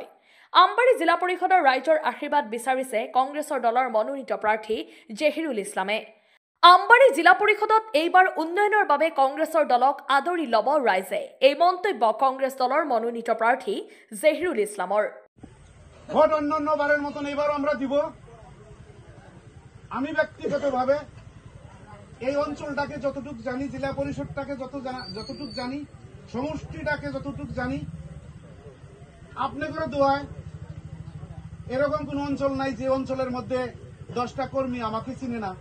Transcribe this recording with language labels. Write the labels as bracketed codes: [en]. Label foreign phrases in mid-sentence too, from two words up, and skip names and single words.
[as] আমবাৰী জিলা পৰিষদৰ ৰাইজৰ আশীৰ্বাদ বিচাৰিছে কংগ্ৰেছৰ দলৰ মনোনীত প্ৰাৰ্থী জহিৰুল ইছলামে। আমবাৰী জিলা পৰিষদত এইবাৰ উন্নয়নৰ বাবে কংগ্ৰেছৰ দলক আদৰি ল'ব ৰাইজে, এই মন্তব্য কংগ্ৰেছ দলৰ মনোনীত প্ৰাৰ্থী জহিৰুল ইছলামৰ। [bn] ভোট অন্যান্যবারের মতন এবারও আমরা দিব। আমি ব্যক্তিগতভাবে এই অঞ্চলটাকে যতটুকু জানি, জেলা পরিষদটাকে যতটুকু জানি, সমষ্টিটাকে যতটুকু জানি, আপনাদের দোয়ায় এরকম কোন অঞ্চল নাই যে অঞ্চলের মধ্যে 10টা কর্মী আমাকে চিনে না।